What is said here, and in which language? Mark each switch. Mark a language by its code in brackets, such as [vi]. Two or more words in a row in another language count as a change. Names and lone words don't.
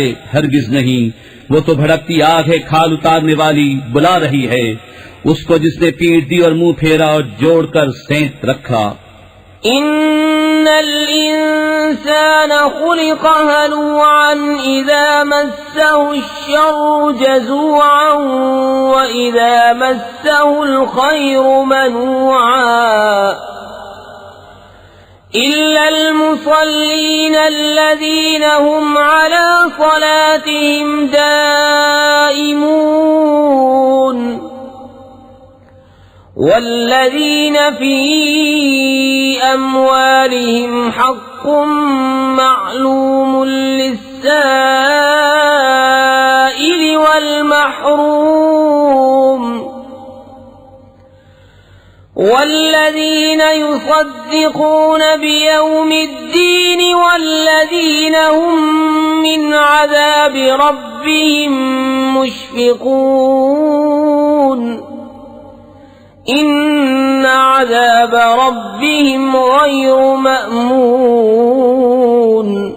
[hi] हरगिज नहीं, वो तो भड़कती आग है, खाल उतारने वाली बुला रही है उसको जिसने पीट दी और मुंह फेरा और जोड़कर सेंत रखा। [ar] إن الإنسان خلق هلوعا إذا مسه الشر جزوعا وإذا مسه الخير منوعا إلا المصلين الذين هم على صلاتهم دائمون والذين في أموالهم حق معلوم للسائل والمحروم والذين يصدقون بيوم الدين والذين هم من عذاب ربهم مشفقون إن عذاب ربهم غير مأمون